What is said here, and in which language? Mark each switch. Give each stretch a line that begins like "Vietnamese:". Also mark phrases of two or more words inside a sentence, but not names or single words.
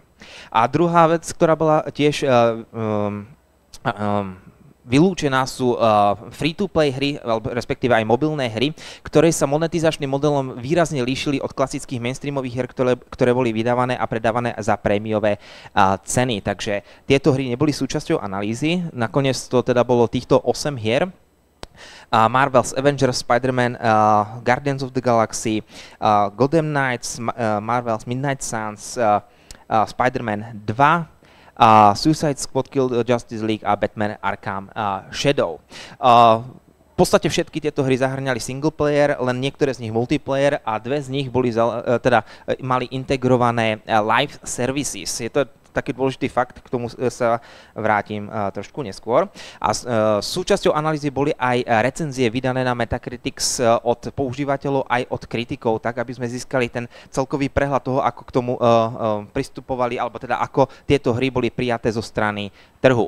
Slovak: A druhá vec, ktorá bola tiež vylúčená, sú free-to-play hry, respektíve aj mobilné hry, ktoré sa monetizačným modelom výrazne líšili od klasických mainstreamových hier, ktoré boli vydávané a predávané za prémiové ceny. Takže tieto hry neboli súčasťou analýzy. Nakoniec to teda bolo týchto 8 hier. Marvel's Avengers, Spider-Man, Guardians of the Galaxy, Gotham Knights, Marvel's Midnight Suns, Spider-Man 2, Suicide Squad Kill the Justice League a Batman Arkham Shadow. V podstate všetky tieto hry zahrňali
English: single player,
Slovak: len niektoré z nich multiplayer a 2 z nich boli mali integrované
English: live services.
Slovak: Je to taký dôležitý fakt, k tomu sa vrátim trošku neskôr. A súčasťou analýzy boli aj recenzie vydané na Metacritics od používateľov aj od kritikov, tak aby sme získali ten celkový prehľad toho, ako k tomu pristupovali, alebo teda ako tieto hry boli prijaté zo strany trhu.